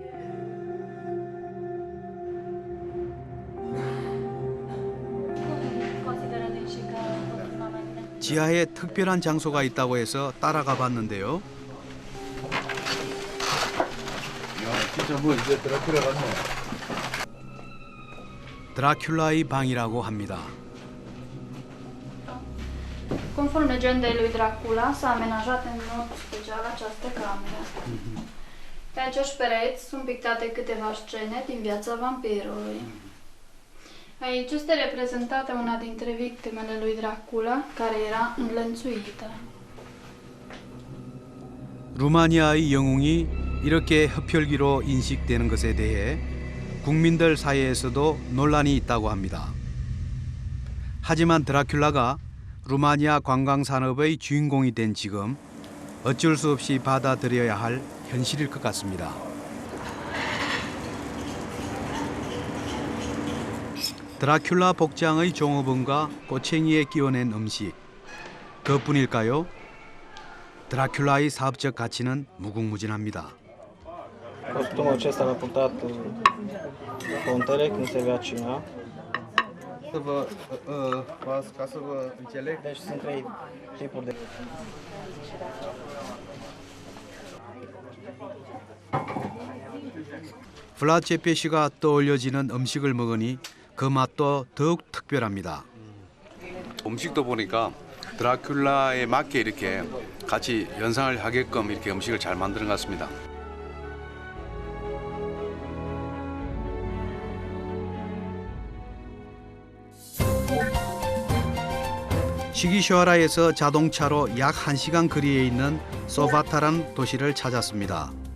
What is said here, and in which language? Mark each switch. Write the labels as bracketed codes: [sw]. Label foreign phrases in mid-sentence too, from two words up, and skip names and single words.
[ko] 지하에 특별한 장소가 있다고 해서 따라가 봤는데요. 진짜 뭐 이제 드라큘라 같네. 드라큘라의 방이라고 합니다. [ro] Conform legendei lui Dracula, s-a amenajat în mod special această cameră. Pe acești pereți sunt pictate câteva scene din viața vampirului. Aici este reprezentată una dintre victimele lui Dracula, care era înlănțuită. [ko] 루마니아의 영웅이 이렇게 흡혈귀로 인식되는 것에 대해 국민들 사이에서도 논란이 있다고 합니다. 하지만 드라큘라가 루마니아 관광 산업의 주인공이 된 지금 어쩔 수 없이 받아들여야 할 현실일 것 같습니다. 드라큘라 복장의 종업원과 꼬챙이에 끼워낸 음식, 그것뿐일까요? 드라큘라의 사업적 가치는 무궁무진합니다. [ro] Costumul acesta l-a purtat contele când se vea cina. Ca să vă înțeleg. Deci sunt trei tipuri de... [ko] vlad țepeși가 떠올려지는 음식을 먹으니 그 맛도 더욱 특별합니다. 음식도 보니까 드라큘라에 맞게 이렇게 같이 연상을 하게끔 이렇게 음식을 잘 만드는 것 같습니다. 시기슈와라에서 자동차로 약 1시간 거리에 있는 소바타란 도시를 찾았습니다.